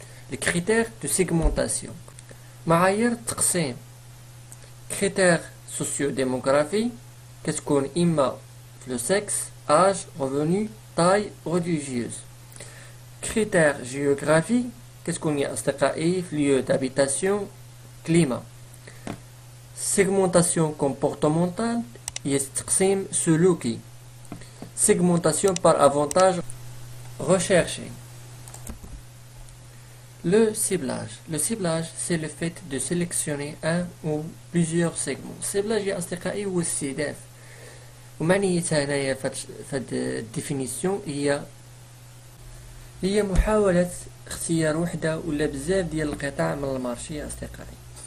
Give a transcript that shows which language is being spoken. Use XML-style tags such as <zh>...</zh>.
<ar>لي كريتير دو سيغمونطاسيون، معايير التقسيم: كريتير سوسيو ديموغرافي، كتكون اما في لو سكس، اج، ريفوني، تاي، ريليجيوز. كريتير جيوغرافي، كتكون يا اصدقائي في ليو دابيتاسيون، كليما. Segmentation comportementale هي تقسيم سلوكي.</ar> <fr>Segmentation par avantage recherché. Le ciblage. Le ciblage, c'est le fait de sélectionner un ou plusieurs segments.</fr> <ar>السيبلاج يا أصدقائي هو الاستهداف، ومعنيتها هنايا فهاد الديفينيسيون هي محاولة اختيار وحدة ولا بزاف ديال القطع من المارشي يا أصدقائي.</ar>